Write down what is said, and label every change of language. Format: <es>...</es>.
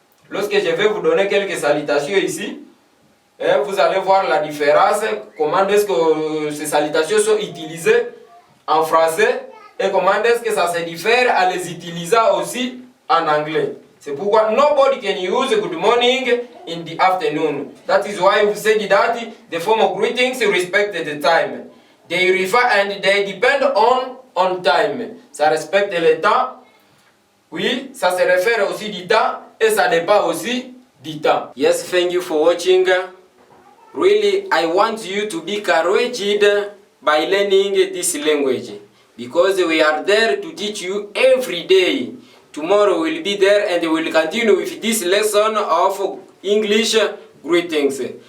<fr>Lorsque je vais vous donner quelques salutations ici, vous allez voir la différence, comment est-ce que ces salutations sont utilisées en français et comment est-ce que ça se diffère à les utiliser aussi en anglais. C'est pourquoi</fr> <en>nobody can use good morning in the afternoon. That is why we said that the form of greetings respect the time. They refer and they depend on time.</en> <fr>Ça respecte le temps. Oui, ça se réfère aussi du temps et ça dépend aussi du temps.</fr> <en>Yes, thank you for watching. Really, I want you to be encouraged by learning this language, because we are there to teach you every day. Tomorrow we'll be there and we'll continue with this lesson of English greetings.</en>